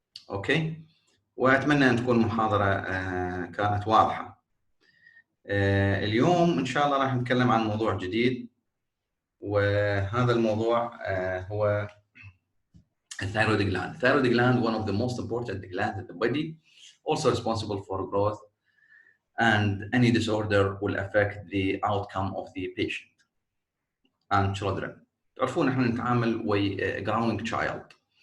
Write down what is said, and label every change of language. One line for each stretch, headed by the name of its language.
Arabic: اوكي، واتمنى ان تكون المحاضرة كانت واضحة. اليوم إن شاء الله راح نتكلم عن موضوع جديد، وهذا الموضوع هو الثايرويد جلاند.
English: الثايرويد gland one of the most important glands in the body, also responsible for growth, and any disorder will affect the outcome of the patient and children.
Arabic: تعرفون احنا نتعامل ويا
English: growing child.